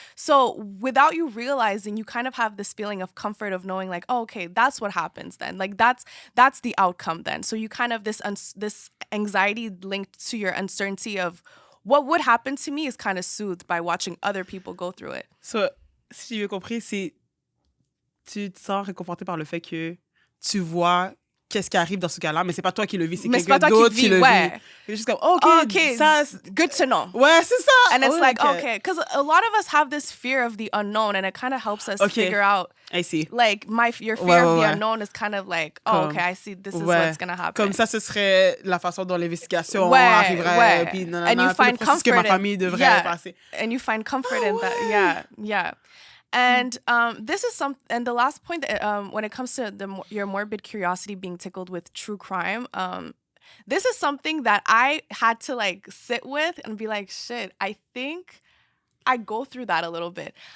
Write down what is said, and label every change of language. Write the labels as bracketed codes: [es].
[en] So without you realizing, you kind of have this feeling of comfort of knowing like, oh, okay, that's what happens then. Like that's the outcome then. So you kind of this anxiety linked to your uncertainty of what would happen to me is kind of soothed by watching other people go through it. [fr] So, si j'ai compris, c'est tu te sens réconforté par le fait que tu vois qu'est-ce qui arrive dans ce cas-là, mais c'est pas toi qui le vis, c'est quelqu'un d'autre qui le vit. C'est juste comme, okay, ça, [en] good to know. [fr] Ouais, c'est ça. [en] And it's like, okay, because a lot of us have this fear of the unknown, and it kind of helps us figure out. I see. Like, your fear of the unknown is kind of like, okay, I see, this is what's going to happen. [fr] Comme ça, ce serait la façon dont l'investigation arriverait, puis nanana, [en] and you find [fr] le processus que ma famille devrait passer. [en] And you find comfort in that. Yeah. And this is and the last point that, when it comes to your morbid curiosity being tickled with true crime, this is something that I had to like sit with and be like, shit, I think I go through that a little bit.